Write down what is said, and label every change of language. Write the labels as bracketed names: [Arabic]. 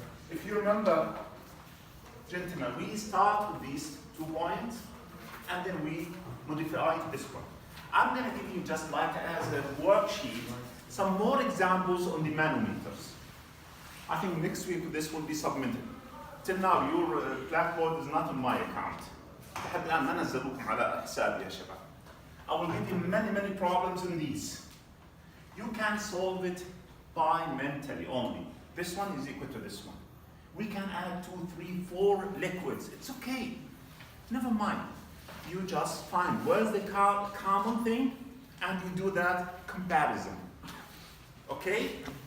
[English] If you remember, gentlemen, we start with these 2 points and then we modify this one. I'm going to give you just like as a worksheet some more examples on the manometers. I think next week this will be submitted. Till now, your blackboard is not on my account. [Arabic] لحد الآن ما نزلوكم على حسابي يا شباب. [English] I will give you many problems in these. You can solve it by mentally only. This one is equal to this one. We can add 2, 3, 4 liquids. It's okay. Never mind. You just find where's the common thing and you do that comparison. Okay?